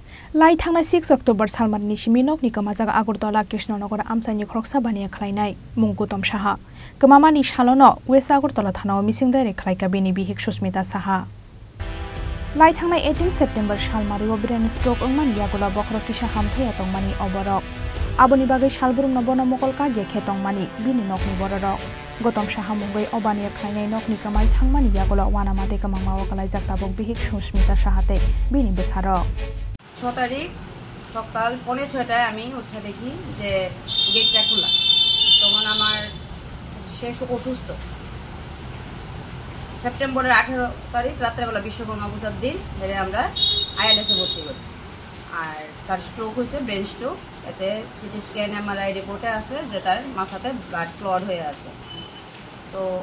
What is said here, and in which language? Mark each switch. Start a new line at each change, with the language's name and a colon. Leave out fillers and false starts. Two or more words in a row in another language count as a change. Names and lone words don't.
Kok Borok: Laithangnai 6th October Salmarini Simi Nokni Kwmajak Agartala Krishnanagar Amchaini Khoroksa Baniya Khlainai Mung Goutam Saha Kwmamani Salono West Agartala Thanao Missing Direct Khlaikha Bini Bihik Susmita Saha Laithangnai 18 September Salmari
English: brain stroke
Kok Borok: ongmani yagola bokhro kisa hamthaya tongmani oborok aboni bagai salburum nobono mokol kage khetongmani bini nokni bororok Goutam Saha Mungbai Baniya Khlainai nokni kamai thangmani yagola wanamate Kwmamani Kwmajak tabok Bihik Susmita Sahate bini besaro
Bangla: 6 তারিখ সকাল 5:30টায় আমি উঠে দেখি যে গেটটা খোলা তখন আমার শেষ অসুস্থ সেপ্টেম্বরের 18 তারিখ রাত্রেবেলা বিশ্বকর্মা পূজার দিন ধরে আমরা আইএলএসে ভর্তি করি আর তার স্ট্রোক হয়েছে
English: brain stroke
Bangla: এতে
English: CT scan MRI reportে
Bangla: আছে যে তার মাথাতে
English: blood clot
Bangla: হয়ে আছে তো